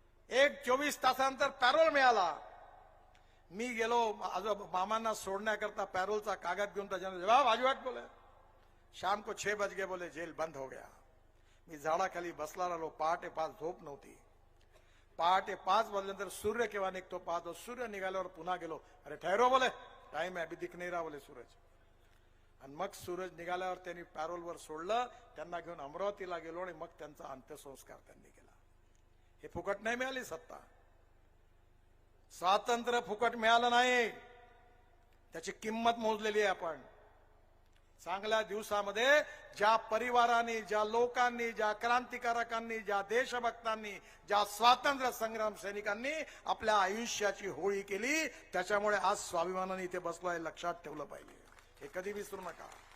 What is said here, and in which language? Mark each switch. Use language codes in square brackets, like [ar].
[mr] 24 तासानंतर पॅरोल मिळाला. मी गेलो मामांना सोडण्याकरता पॅरोलचा कागद घेऊन. त्याच्यानं [hi] जवाब आजवाट बोले, शाम को 6 बज गए, बोले जेल बंद हो गया. [mr] मी झाडाखाली बसला राहिलो. पहाटे 5 झोप नव्हती. पहाटे 5 वाजल्यानंतर सूर्य केव्हा निघतो पाहतो. सूर्य निघाल्यावर पुन्हा गेलो. [hi] अरे ठहरो बोले, टाइम है अभी दिख नहीं रहा बोले सूरज. [mr] आणि मग सूरज निघाल्यावर त्यांनी पॅरोलवर सोडलं. त्यांना घेऊन अमरावतीला गेलो आणि मग त्यांचा अंत्यसंस्कार त्यांनी केला. हे फुकट नाही मिळाली सत्ता. स्वातंत्र्य फुकट मिळालं नाही. त्याची किंमत मोजलेली आहे आपण. चांगल्या दिवसामध्ये ज्या परिवारांनी, ज्या लोकांनी, ज्या क्रांतिकारकांनी, ज्या देशभक्तांनी, ज्या स्वातंत्र्य संग्राम सैनिकांनी आपल्या आयुष्याची होळी केली, त्याच्यामुळे आज स्वाभिमानाने इथे बसलोय. लक्षात ठेवलं पाहिजे. हे कधी विसरू नका.